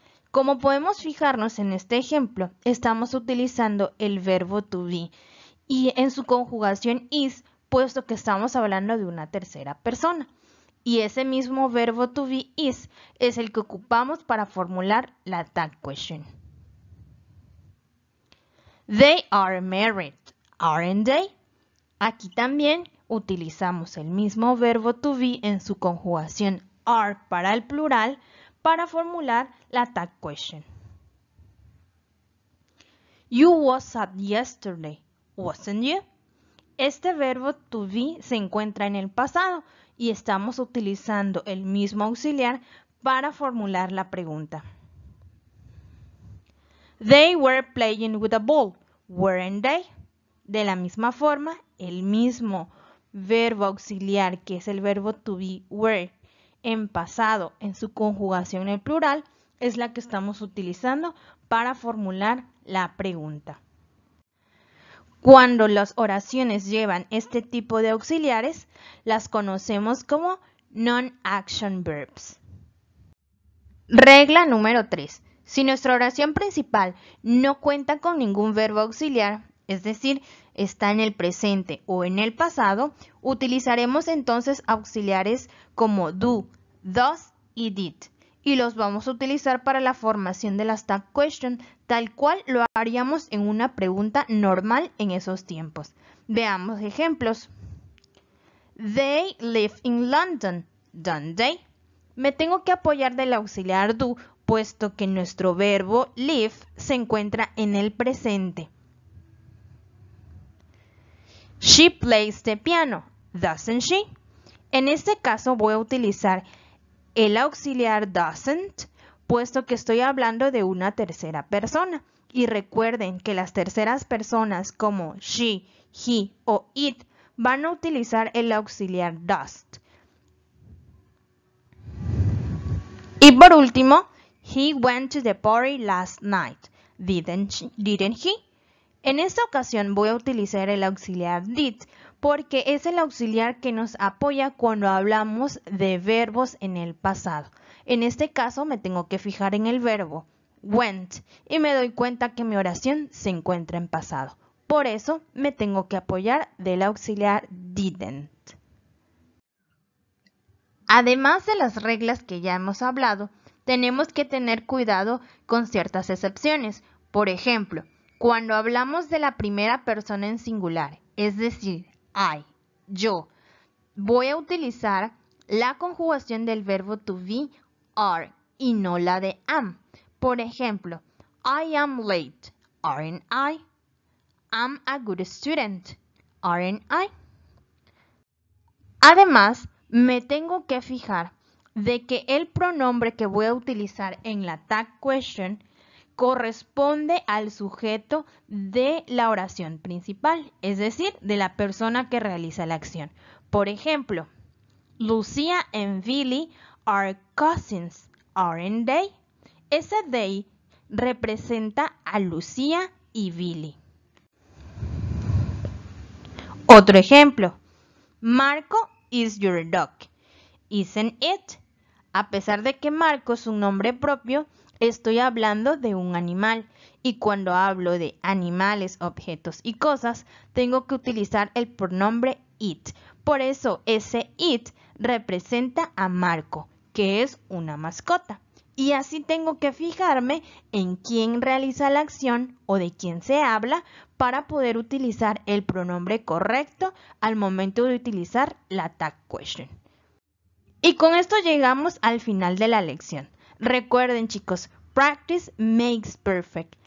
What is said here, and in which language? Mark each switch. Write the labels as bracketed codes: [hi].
[es] Como podemos fijarnos en este ejemplo, estamos utilizando el verbo to be y en su conjugación is, puesto que estamos hablando de una tercera persona. Y ese mismo verbo to be is es el que ocupamos para formular la tag question. [en] They are married, aren't they? [es] Aquí también utilizamos el mismo verbo to be en su conjugación are para el plural para formular la tag question. [en] You was sad yesterday, wasn't you? [es] Este verbo to be se encuentra en el pasado y estamos utilizando el mismo auxiliar para formular la pregunta. [en] They were playing with a ball, weren't they? [es] De la misma forma, el mismo verbo auxiliar, que es el verbo to be, were, en pasado, en su conjugación en plural, es la que estamos utilizando para formular la pregunta. Cuando las oraciones llevan este tipo de auxiliares, las conocemos como non-action verbs. Regla número 3. Si nuestra oración principal no cuenta con ningún verbo auxiliar, es decir, está en el presente o en el pasado, utilizaremos entonces auxiliares como do, does y did. Y los vamos a utilizar para la formación de las tag question, tal cual lo haríamos en una pregunta normal en esos tiempos. Veamos ejemplos. [en] They live in London, don't they? [es] Me tengo que apoyar del auxiliar do, puesto que nuestro verbo live se encuentra en el presente. [en] She plays the piano, doesn't she? [es] En este caso voy a utilizar el auxiliar doesn't, puesto que estoy hablando de una tercera persona. Y recuerden que las terceras personas como she, he o it van a utilizar el auxiliar does. Y por último, [en] he went to the party last night, didn't he? [es] En esta ocasión voy a utilizar el auxiliar did porque es el auxiliar que nos apoya cuando hablamos de verbos en el pasado. En este caso me tengo que fijar en el verbo went y me doy cuenta que mi oración se encuentra en pasado. Por eso me tengo que apoyar del auxiliar didn't. Además de las reglas que ya hemos hablado, tenemos que tener cuidado con ciertas excepciones. Por ejemplo, cuando hablamos de la primera persona en singular, es decir, I, yo, voy a utilizar la conjugación del verbo to be, are, y no la de am. Por ejemplo, [en] I am late, aren't I? I'm a good student, aren't I? [es] Además, me tengo que fijar de que el pronombre que voy a utilizar en la tag question corresponde al sujeto de la oración principal, es decir, de la persona que realiza la acción. Por ejemplo, [en] Lucia and Billy are cousins, aren't they? [es] Ese they representa a Lucía y Billy. Otro ejemplo, [en] Marco is your dog, isn't it? [es] A pesar de que Marco es un nombre propio, estoy hablando de un animal y cuando hablo de animales, objetos y cosas, tengo que utilizar el pronombre it. Por eso ese it representa a Marco, que es una mascota. Y así tengo que fijarme en quién realiza la acción o de quién se habla para poder utilizar el pronombre correcto al momento de utilizar la tag question. Y con esto llegamos al final de la lección. Recuerden, chicos, [en] practice makes perfect.